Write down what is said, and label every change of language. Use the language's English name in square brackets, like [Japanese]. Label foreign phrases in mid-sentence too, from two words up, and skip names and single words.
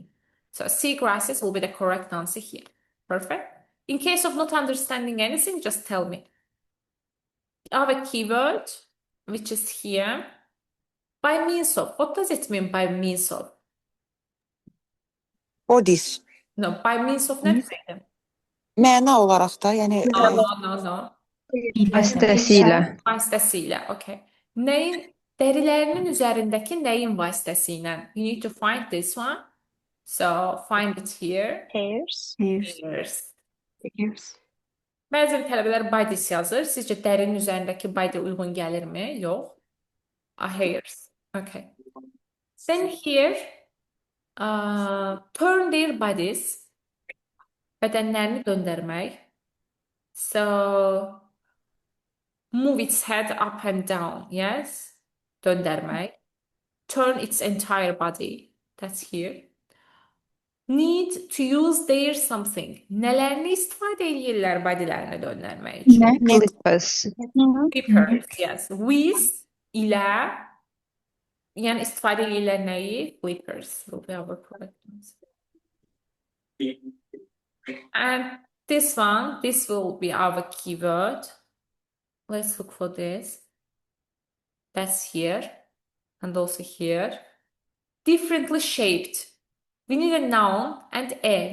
[English] So seagrasses will be the correct answer here. Perfect. In case of not understanding anything, just tell me. I have a keyword, which is here. By means of. What does it mean by means of? Bodies. No, by means of [Turkish] ne deseydim? [Azerbaijani] Məna olaraq da, yəni [English] No. [Turkish] Vasıtasıyla. Vasıtasıyla, okay. [Azerbaijani] Derilərinin üzərindəki nəyin vasitəsilə? [English] You need to find this one. So find it here. Hairs. [Azerbaijani] Bəzi tələbələr bodies yazır. Sizcə dərinin üzərindəki body uyğun gəlirmi? Yox. [English] Hairs. Okay. Then here, turn their bodies. [Azerbaijani] Bədənlərini döndərmək. [English] So Move its head up and down. Yes. Döndərmək. Turn its entire body. That's here. Need to use their something. [Azerbaijani] Nələrini istifadə edirlər bodylərini döndərmək üçün? [English] Ne? Flippers. Flippers, yes. [Azerbaijani] With ilə yəni istifadə edirlər nəyi? [English] Flippers will be our correct answer. And this one, this will be our keyword. Let's look for this. That's here and also here. Differently shaped. We need a noun and a.